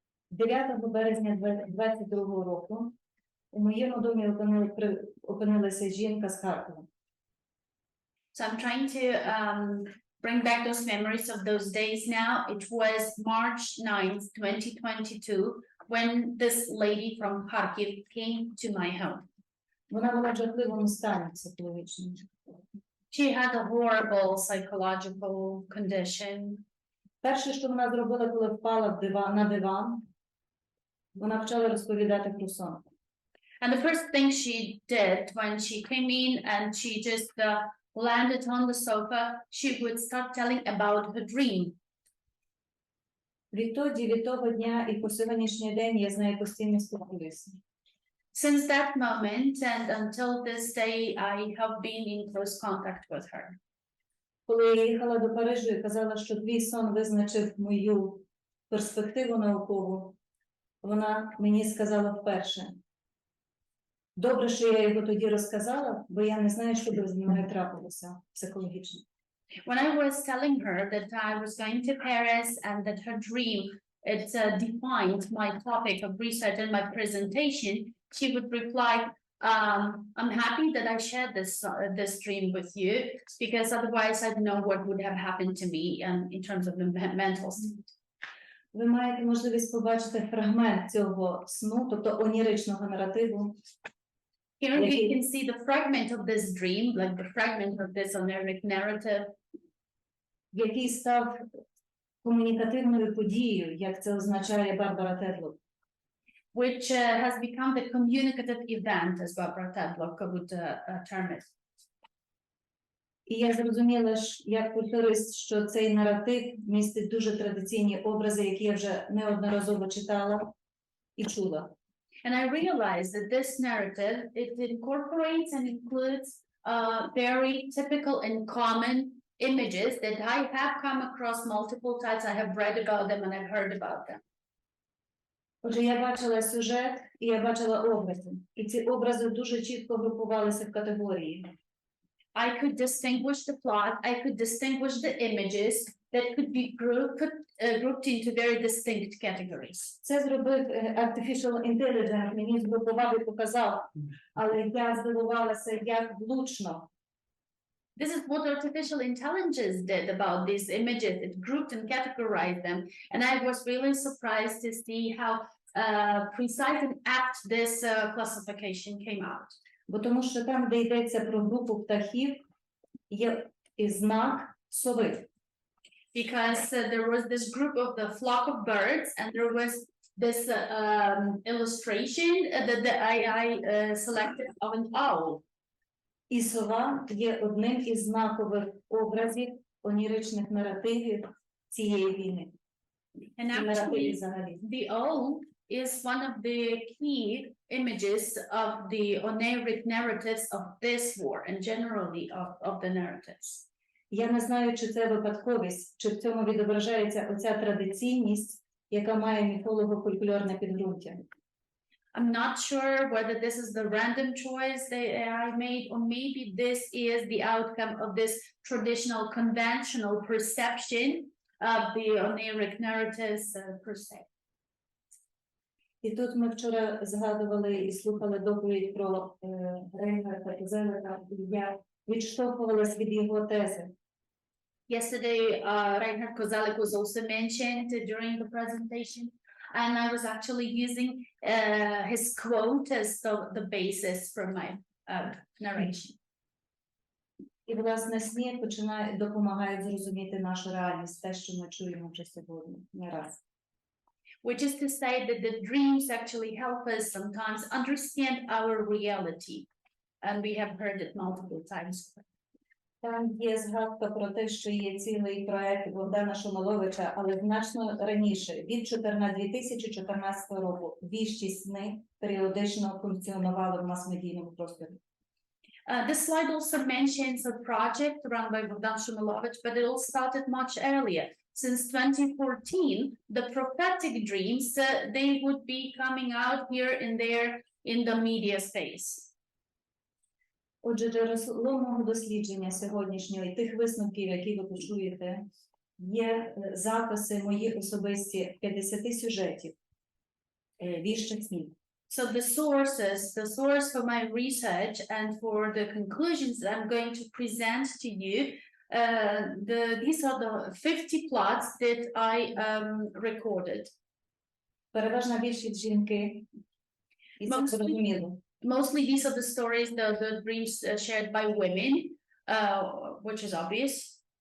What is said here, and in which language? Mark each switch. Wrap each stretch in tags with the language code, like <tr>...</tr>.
<uk>9 березня 2022 року у моєму домі опинилася жінка з Харкова.</uk> <en>So I'm trying to bring back those memories of those days now. It was March 9th, 2022, when this lady from Kharkiv came to my home.</en> <uk>Вона була в жахливому стані психологічному.</uk> <en>She had a horrible psychological condition.</en> <uk>Перше, що вона зробила, коли впала на диван, вона почала розповідати про сон.</uk> <en>And the first thing she did when she came in and she just landed on the sofa, she would start telling about her dream.</en> <uk>Відтоді, від того дня і по сьогоднішній день я з нею постійно спілкуюся.</uk> <en>Since that moment and until this day, I have been in close contact with her.</en> <uk>Коли я їхала до Парижу і казала, що твій сон визначив мою перспективу наукову, вона мені сказала вперше: добре, що я його тоді розказала, бо я не знаю, що б з мною трапилося психологічно.</uk> <en>When I was telling her that I was going to Paris and that her dream, it defined my topic of research and my presentation, she would reply, I'm happy that I shared this dream with you, because otherwise I don't know what would have happened to me in terms of the mental state.</en> <uk>Ви маєте можливість побачити фрагмент цього сну, тобто оніричного наративу.</uk> <en>Here we can see the fragment of this dream, like the fragment of this oniric narrative,</en> <uk>який став комунікативною подією, як це означає Барбара Тедлок.</uk> <en>which has become the communicative event, as Barbara Tadlock would term it.</en> <uk>І я зрозуміла, як фольклорист, що цей наратив містить дуже традиційні образи, які я вже неодноразово читала і чула.</uk> <en>And I realized that this narrative, it incorporates and includes very typical and common images that I have come across multiple times. I have read about them and I've heard about them.</en> <uk>Отже, я бачила сюжет і я бачила образи. І ці образи дуже чітко групувалися в категорії.</uk> <en>I could distinguish the plot, I could distinguish the images that could be grouped into very distinct categories.</en> <uk>Це зробив Artificial Intelligence, мені згрупував і показав, але я здивувалася, як влучно.</uk> <en>This is what artificial intelligence did about these images. It grouped and categorized them. And I was really surprised to see how precise and apt this classification came out.</en> <uk>Бо тому що там, де йдеться про групу птахів, є і знак сови.</uk> <en>Because there was this group of the flock of birds and there was this illustration that the AI selected of an owl.</en> <uk>І сова є одним із знакових образів оніричних наративів цієї війни.</uk> <en>And actually, the owl is one of the key images of the oniric narratives of this war and generally of the narratives.</en> <uk>Я не знаю, чи це випадковість, чи в цьому відображається оця традиційність, яка має міфолого-фольклорне підґрунтя.</uk> <en>I'm not sure whether this is the random choice that I made, or maybe this is the outcome of this traditional, conventional perception of the oniric narratives per se.</en> <uk>І тут ми вчора згадували і слухали доповідь про Рейнгарда Козелика, і я відштовхувалась від його тези.</uk> <en>Yesterday, Reinhard Kozelek was also mentioned during the presentation, and I was actually using his quote as the basis for my narration.</en> <uk>І, власне, сни допомагають зрозуміти нашу реальність, те, що ми чуємо вже сьогодні, не раз.</uk> <en>Which is to say that the dreams actually help us sometimes understand our reality, and we have heard it multiple times.</en> <uk>Там є згадка про те, що є цілий проект Богдана Шумиловича, але значно раніше, від 2014 року, віщі сни періодично функціонували в мас-медійному просторі.</uk> <en>This slide also mentions a project run by Bogdan Shumilovich, but it all started much earlier. Since 2014, the prophetic dreams, they would be coming out here and there in the media space.</en> <uk>Отже, джерело мого дослідження сьогоднішнього і тих висновків, які ви почуєте, є записи мої особисті 50 сюжетів, віщих снів.</uk> <en>So the source for my research and for the conclusions that I'm going to present to you, these are the 50 plots that I recorded.</en> <uk>Переважна більшість жінки, і це зрозуміло.</uk> <en>Mostly these are the stories, the dreams shared by women, which is obvious.</en>